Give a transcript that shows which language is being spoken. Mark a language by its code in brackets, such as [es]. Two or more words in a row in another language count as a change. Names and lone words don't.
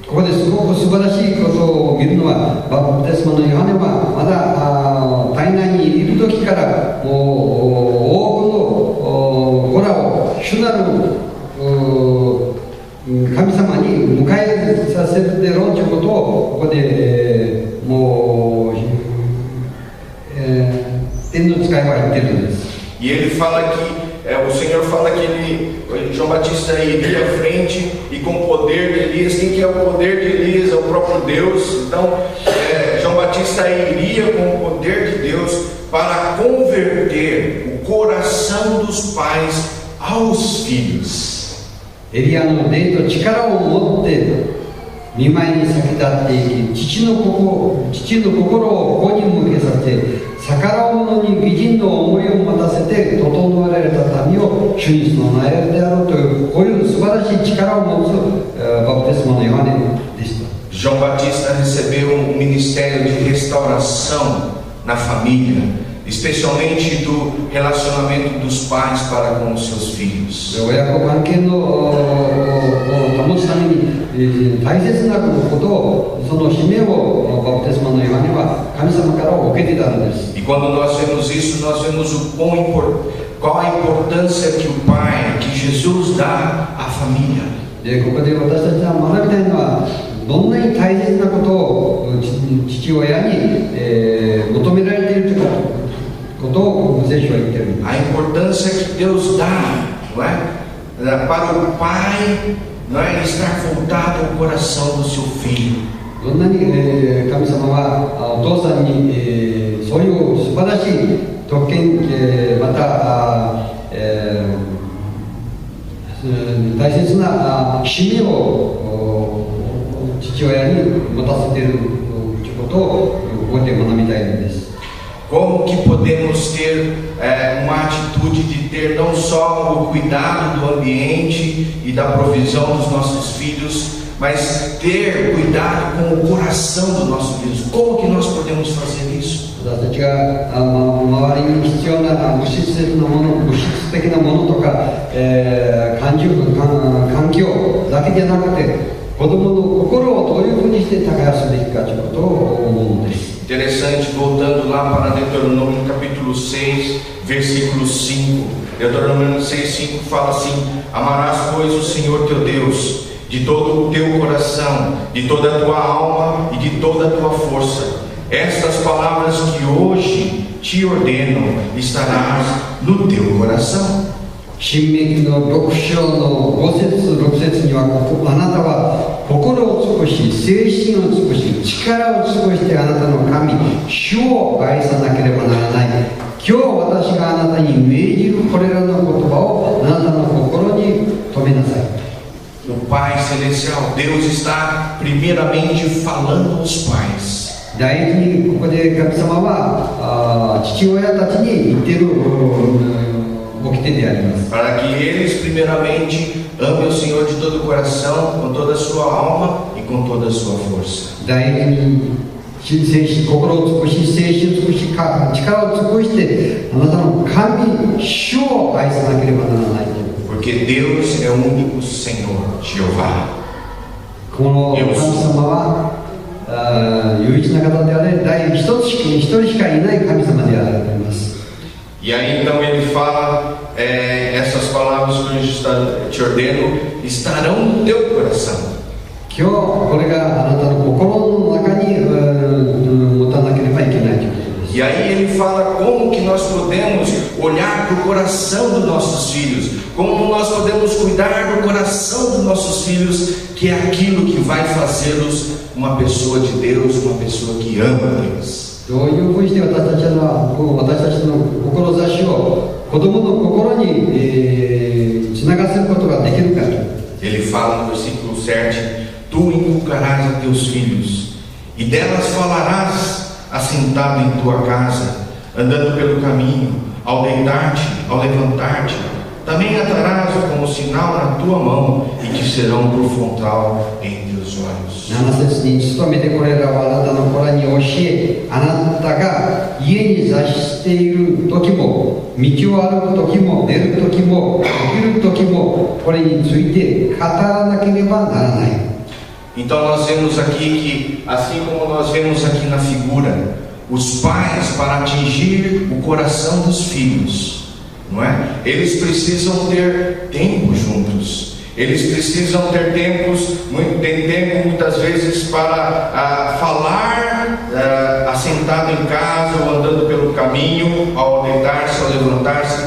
[ja] ここですごく素晴らしいことを見るのは、バプテスマのヨハネはまだ体内にいる時からもう多くの子らを主なる神様に迎えさせるでろうということをここで、もう、天の使いは言ってるんです。 [pt] E ele fala que, o Senhor fala que João Batista iria à frente e com o poder de Elias. Quem que é o poder de Elias? É o próprio Deus. Então, João Batista iria com o poder de Deus para converter o coração dos pais aos filhos. [ja] エリアの霊と力を持って見舞いに先立っていき、父の心を子に向けさせ、逆らう者に義人の思いを持たせて整えられた民を主に備えるであろうという、こういう素晴らしい力を持つバプテスマのヨハネでした。 [pt] João Batista recebeu um ministério de restauração na família, especialmente do relacionamento dos pais para com os seus filhos. [ja] 親子関係の保つために大切なことを、その使命をバプテスマのヨハネは神様から受けていたのです。 [pt] E quando nós vemos isso, nós vemos qual a importância que o Pai, que Jesus dá à família. [ja] で、ここで私たちが学びたいのは、どんなに大切なことを父親に、求められているということを聖書は言っている。 [pt] A importância que Deus dá, não é? Para o pai, não é? Estar voltado ao coração do seu filho. [ja] どんなに、神様はお父さんに、そういう素晴らしい特権、また、大切な使命を父親に持たせているということをここで学びたいのです。 [pt] Como que podemos ter uma atitude de ter não só o cuidado do ambiente e da provisão dos nossos filhos, mas ter cuidado com o coração dos nossos filhos? Como que nós podemos fazer isso? [ja] 私たちが周りに必要な物質的なものとか、環境だけじゃなくて、子供の心をどういうふうにして耕すべきかということを思うのです。 [pt] Interessante, voltando lá para Deuteronômio capítulo 6, versículo 5. Deuteronômio 6, 5 fala assim: amarás, pois, o Senhor teu Deus de todo o teu coração, de toda a tua alma e de toda a tua força. Estas palavras que hoje te ordeno estarás no teu coração. [ja] 新明記の6章の5節6節には、あなたは心を尽くし、精神を尽くし、力を尽くしてあなたの神、主を愛さなければならない。今日私があなたに命じるこれらの言葉をあなたの心に留めなさい。 [pt] O Pai Celestial, Deus está primeiramente falando aos pais. [ja] 第一にここで神様は父親たちに言っている掟であります。 [pt] Para que eles primeiramente amem o Senhor de todo o coração, com toda a sua alma e com toda a sua força. [ja] 第一に心を尽くし、精神を尽くし、力を尽くしてあなたの神、主を愛さなければならない。 [pt] Porque Deus é o único Senhor, Jeová. [ja] この神様は唯一な方であれ、第一人しかいない神様であります。 [pt] E aí então ele fala, essas palavras que eu te ordeno estarão no teu coração. [ja] 今日これがあなたの心の中に持たなければいけないということです。 [pt] E aí ele fala como que nós podemos olhar para o coração dos nossos filhos, como nós podemos cuidar do coração dos nossos filhos, que é aquilo que vai fazê-los uma pessoa de Deus, uma pessoa que ama Deus. [ja] どういうふうにして私たちの志を子供の心につながせることができるか。 [pt] Ele fala no versículo 7: Tu inculcarás a teus filhos, e delas falarás assentado em tua casa, andando pelo caminho, ao deitar-te, ao levantar-te. Também atarás como sinal na tua mão, e te serão por frontal em teus olhos. [ja] 7 節に努めてこれらをあなたの子らに教え、あなたが家に座している時も、道を歩く時も、出る時も、起きる時も、これについて語らなければならない。 [pt] Então nós vemos aqui que, assim como nós vemos aqui na figura, os pais, para atingir o coração dos filhos, não é? Eles precisam ter tempo juntos. Eles precisam ter tempo muitas vezes para falar assentado em casa ou andando pelo caminho, ao deitar-se, ao levantar-se.